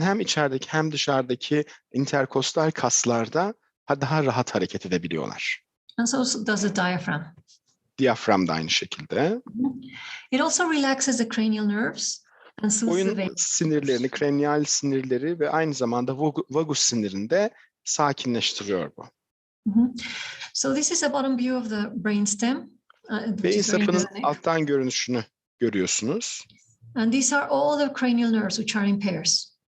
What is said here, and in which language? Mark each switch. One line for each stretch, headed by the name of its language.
Turkish: Hem içerideki hem dışarıdaki interkostal kaslarda daha rahat hareket edebiliyorlar.
English: And so does the diaphragm.
Turkish: Diyafram da aynı şekilde.
English: It also relaxes the cranial nerves and soothes the
Turkish: Boyun
English: veins.
Turkish: sinirlerini, kraniyal sinirleri ve aynı zamanda vagus sinirini de sakinleştiriyor bu.
English: So this is a bottom view of the brainstem.
Turkish: Beyin sapının alttan görünüşünü görüyorsunuz.
English: And these are all the cranial nerves which are in pairs.